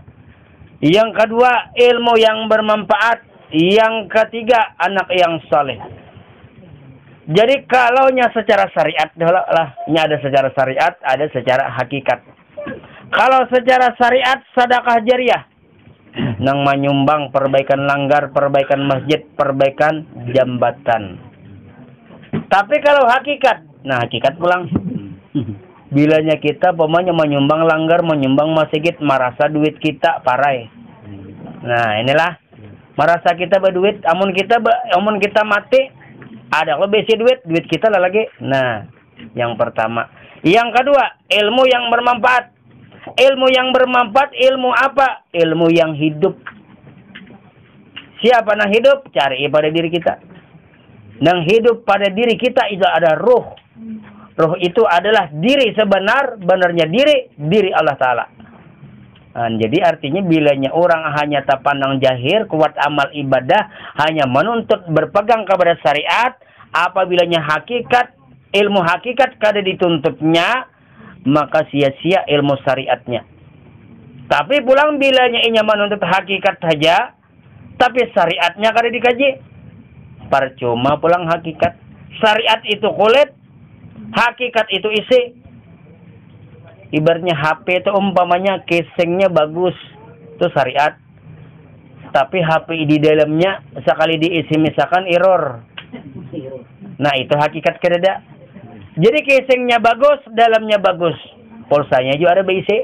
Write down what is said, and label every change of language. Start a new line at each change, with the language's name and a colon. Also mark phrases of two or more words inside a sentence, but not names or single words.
Indonesian: Yang kedua, ilmu yang bermanfaat. Yang ketiga, anak yang saleh. Jadi kalaunya secara syariat lah, ini ada secara syariat, ada secara hakikat. Kalau secara syariat, sedekah jariyah nang menyumbang perbaikan langgar, perbaikan masjid, perbaikan jambatan. Tapi kalau hakikat, nah hakikat pulang.
Banjar: Bilanya kita pokoknya menyumbang langgar, menyumbang masjid, merasa duit kita parai. Nah inilah merasa kita berduit, amun kita mati, ada lebih si duit kita lah lagi.
Indonesian: Nah yang pertama. Yang kedua, ilmu yang bermanfaat. Ilmu yang bermanfaat, ilmu apa? Ilmu yang hidup. Siapa yang hidup? Cari pada diri kita. Yang hidup pada diri kita itu ada ruh. Ruh itu adalah diri sebenar-benarnya diri Allah Ta'ala. Nah, jadi artinya bilanya orang hanya tak pandang jahir, kuat amal ibadah, hanya menuntut berpegang kepada syariat, apabilanya hakikat, ilmu hakikat kada dituntutnya, maka sia-sia ilmu syariatnya.
Banjar: Tapi pulang bilanya inya menuntut hakikat saja, tapi syariatnya kada dikaji, percuma pulang hakikat.
Indonesian: Syariat itu kulit, hakikat itu isi. Ibaratnya HP itu umpamanya casingnya bagus, itu syariat. Tapi HP di dalamnya sekali diisi misalkan error.
Banjar: Nah itu hakikat kedada.
Indonesian: Jadi casingnya bagus, dalamnya bagus, pulsanya juga ada berisi.